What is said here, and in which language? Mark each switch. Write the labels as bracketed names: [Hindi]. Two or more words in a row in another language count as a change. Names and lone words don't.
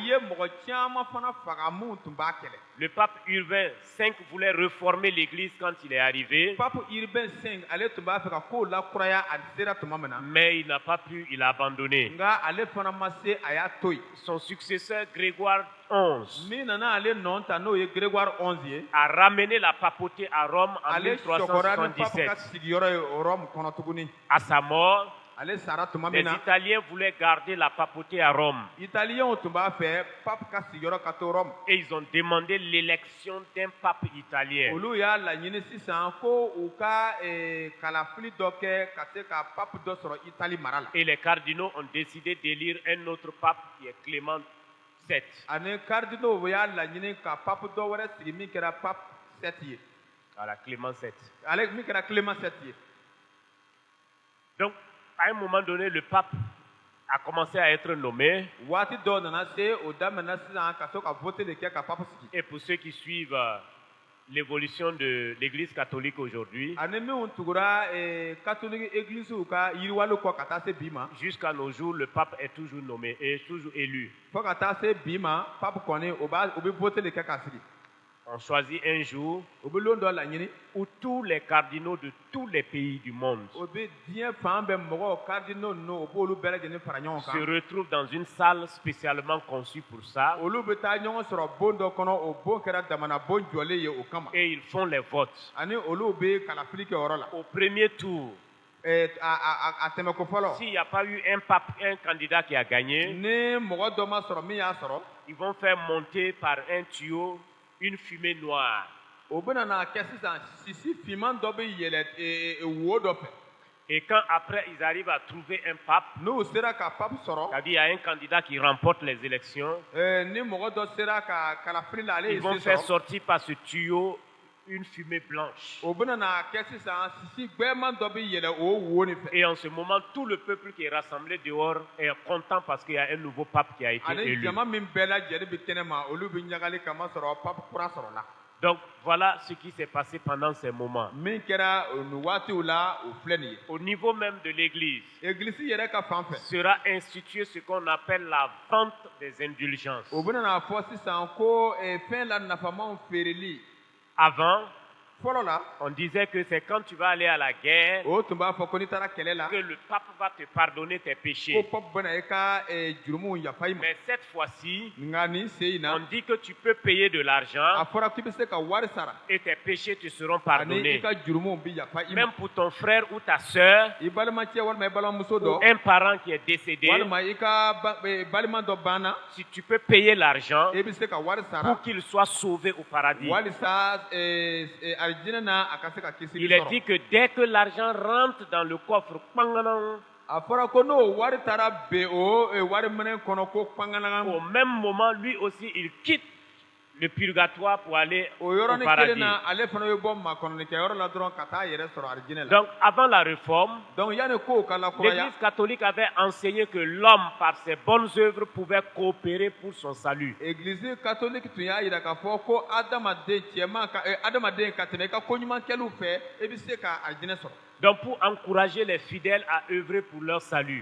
[French] Le pape Urbain V voulait réformer l'Église quand il est arrivé, mais il n'a pas pu, il a abandonné. Son successeur Grégoire XI a ramené la papauté à Rome en 1377. À sa mort, [Bambara] ale sara tuma [French] Les [Bambara] min na [French] Italiens voulaient garder la papauté à Rome. [Bambara] italiyɛnw tun b'a fɛ pape ka sigiyɔrɔ ka to rɔme [French] Et ils ont demandé l'élection d'un pape italien. [Bambara] olu y'a laɲini sisan ko u ka kalafili dɔ kɛ ka se ka pape dɔ sɔrɔ itali mara la [French] Et les cardinaux ont décidé d'élire un autre pape qui est Clément VII. [Bambara] ani cardinaux y'a laɲini ka pape dɔ wɛrɛ sigi min kɛra pape 7 ye [French] Voilà, Clément VII. [Bambara] ale min kɛra clément 7 ye [French] Donc, à un moment donné, le pape a commencé à être nommé. [Bambara] waati dɔw nana se o daminɛna sisan ka to ka vote de kɛ ka pape sigi [French] Et pour ceux qui suivent l'évolution de l'Église catholique aujourd'hui, [Bambara] ani minnu tugura [French] catholique église [Bambara] ka yiriwali kɔ ka taa se bi ma [French] jusqu'à nos jours, le pape est toujours nommé et toujours élu. [Bambara] fo ka taa se bi ma pape kɔni o bɛ vote de kɛ ka sigi [French] On choisit un jour [Bambara] o bɛ lon dɔ laɲini [French] où tous les cardinaux de tous les pays du monde [Bambara] o bɛ diɲɛ fan bɛɛ mɔgɔw cardinaux ninnu o b'olu bɛɛ lajɛlen fara ɲɔgɔn [French] se [Bambara] kan [French] retrouvent dans une salle spécialement conçue pour ça [Bambara] olu bɛ taa ɲɔgɔn sɔrɔ bon dɔ kɔnɔ o bon kɛra damana bon jɔlen ye o kama [French] et ils font les votes. [Bambara] ani olu bɛ kalafili kɛ o yɔrɔ la [French] Au premier tour, [Bambara] a tɛmɛko fɔlɔ [French] s'il n'y a pas eu un pape, un candidat qui a gagné, [Bambara] ni mɔgɔ dɔ ma sɔrɔ min y'a sɔrɔ [French] ils vont faire monter par un tuyau une fumée noire. [Bambara] o bɛna na kɛ sisan sisi finman dɔ bɛ yɛlɛ wo dɔ fɛ [French] Et quand après ils arrivent à trouver un pape, [Bambara] n'u sera ka pape sɔrɔ [French] c'est-à-dire il y a un candidat qui remporte les élections, [Bambara] ni mɔgɔ dɔ sera ka kalafili la ale [French] ils [Bambara] ye [French] vont [Bambara] se [French] faire [Bambara] sɔrɔ [French] sortir par ce tuyau une fumée blanche. [Bambara] o bɛna na kɛ sisan sisi gbɛɛman dɔ bɛ yɛlɛ o wo nin fɛ [French] Et en ce moment, tout le peuple qui est rassemblé dehors est content parce qu'il y a un nouveau pape qui a été [Bambara] ani [French] élu. [Bambara] jama min bɛɛ lajɛlen bɛ kɛnɛ ma olu bɛ ɲagali kama sɔrɔ pape kura sɔrɔ la [French] Donc voilà ce qui s'est passé pendant ces moments. [Bambara] min kɛra nin waatiw la o filɛ nin ye [French] Au niveau même de l'Église, [Bambara] église yɛrɛ ka fan fɛ [French] sera institué ce qu'on appelle la vente des indulgences. [Bambara] o bɛna na fɔ sisan ko fɛn la nafamanw feereli [French] Avant, [Bambara] fɔlɔ la [French] on disait que c'est quand tu vas aller à la guerre [Bambara] o tun b'a fɔ ko n'i taara kɛlɛ la [French] que le pape va te pardonner tes [Bambara] ko [French] péchés. [Bambara] pape bɛna i ka jurumuw yafa i ma [French] Mais cette fois-ci, [Bambara] nka nin sen in na [French] on dit que tu peux payer de [Bambara] a [French] l'argent [Bambara] fɔra k'i bɛ se ka wari sara [French] et tes péchés te seront [Bambara] ani i [French] pardonnés. [Bambara] ka jurumuw bɛ yafa i ma [French] Même pour ton frère ou ta sœur, [Bambara] i balimacɛ walima i balimamuso [French] ou [Bambara] dɔ [French] un parent qui est décédé, [Bambara] walima i ka balima dɔ banna [French] si tu peux payer l'argent [Bambara] i bɛ se ka wari sara [French] pour qu'il soit sauvé au paradis. [Bambara] walisa alijinɛ na a ka se ka kisili [French] Il est [Bambara] sɔrɔ [French] dit que dès que l'argent rentre dans le coffre, panganan, [Bambara] a fɔra ko n'o wari taara ben o wari minɛ kɔnɔ ko panganaga [French] au même moment, lui aussi, il quitte le purgatoire pour aller [Bambara] o [French] au [Bambara] yɔrɔnin kelen [French] paradis. [Bambara] na ale fana bɛ bɔ makɔnɔnikɛyɔrɔ la dɔrɔn ka taa yɛrɛ sɔrɔ alijinɛ la [French] Donc, avant la réforme, [Bambara] donc yanni kow ka lakuraya [French] l'Église catholique avait enseigné que l'homme, par ses bonnes œuvres, pouvait coopérer pour son salut. église catholique [Bambara] tun y'a yira k'a fɔ ko adamaden cɛman ka adamaden ka tɛmɛ i ka koɲumankɛliw fɛ i bɛ se ka alijinɛ sɔrɔ [French] Donc, pour encourager les fidèles à œuvrer pour leur salut,